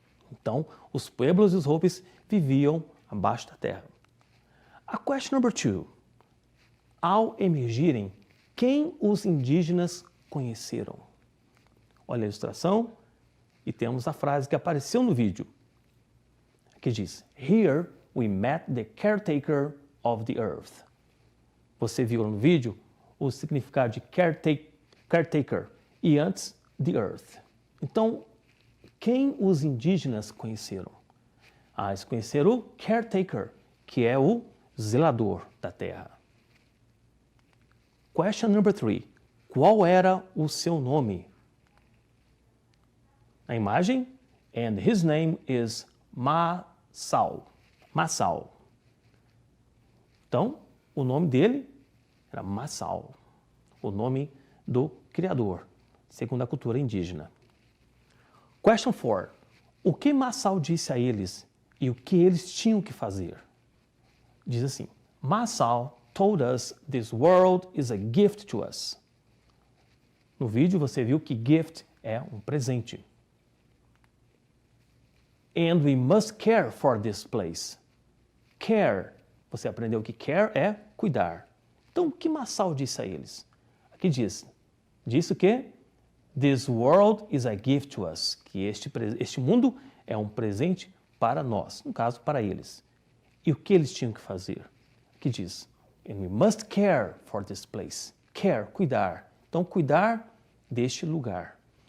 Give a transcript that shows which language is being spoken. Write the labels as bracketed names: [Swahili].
[Portuguese] Então, os pueblos e os Hopis viviam abaixo da terra. [English] A question number two. [Portuguese] Ao emergirem, quem os indígenas conheceram? Olha a ilustração e temos a frase que apareceu no vídeo. Que diz, [English] here we met the caretaker of the earth. [Portuguese] Você viu no vídeo o significado de caretaker e antes the earth. Então, quem os indígenas conheceram? Eles conheceram o caretaker, que é o zelador da terra. [English] Question number three. [Portuguese] Qual era o seu nome? A imagem, [English] and his name is Masao. Masao. [Portuguese] Então, o nome dele era Masao, o nome do Criador, segundo a cultura indígena. [English] Question 4. [Portuguese] O que Masao disse a eles e o que eles tinham que fazer? Diz assim, [English] Masao told us this world is a gift to us. [Portuguese] No vídeo você viu que gift é um presente. [English] And we must care for this place. [Portuguese] Care, você aprendeu que care é cuidar. Então, o que Masao disse a eles? Aqui diz o que? [English] This world is a gift to us. [Portuguese] Que este mundo é um presente para nós, no caso, para eles. E o que eles tinham que fazer? Aqui diz, [English] and we must care for this place. [Portuguese] Care, cuidar. Então, cuidar deste lugar.